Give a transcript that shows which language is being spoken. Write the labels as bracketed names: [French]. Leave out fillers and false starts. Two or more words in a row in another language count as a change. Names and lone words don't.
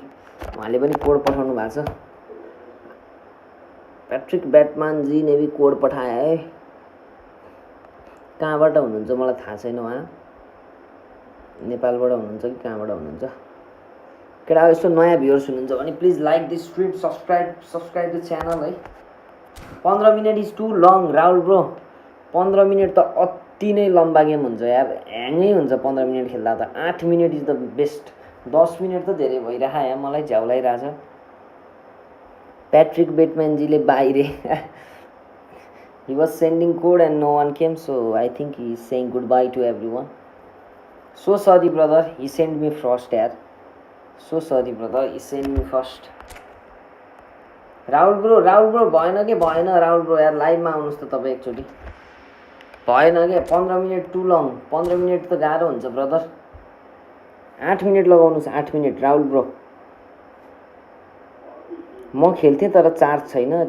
[Nepali] उहाँले पनि कोड पठाउनु भएको छ। [Hindi] प्याट्रिक ब्याटम्यानजी ने भी कोड पठाए है। [Nepali] कहाँबाट हुनुहुन्छ मलाई थाहा छैन, उहाँ नेपालबाट हुनुहुन्छ कि कहाँबाट हुनुहुन्छ? केटा यस्तो नयाँ भ्युअर्स हुनुहुन्छ भने [English] please like this stream, subscribe the channel [Nepali] है। [English] 15 minutes is too long Rahul bro. [Nepali] 15 मिनट त अति नै लम्बा गेम हुन्छ यार, ह्याङै हुन्छ 15 मिनट खेल्दा त। [English] 8 minutes is the best. [Nepali] 10 मिनट त धेरै भइरहेछ यहाँ, मलाई झ्याउलाइरहेछ। प्याट्रिक बेटम्यानजीले बाहिर [English] he was sending code and no one came, so I think he is saying goodbye to everyone. So sorry brother, he sent me first यार। So sorry brother, he sent me first। [Nepali] राहुल ब्रो भएन के भएन राहुल ब्रो यार, लाइभमा आउनुहोस् त तपाईँ एकचोटि। भएन के 15 मिनट [English] too long. [Nepali] 15 मिनट त गाह्रो हुन्छ ब्रदर। 8 मिनट लगाउनुहोस्, 8 मिनट राहुल ब्रो। म खेल्थेँ तर चार्ज छैन अरे।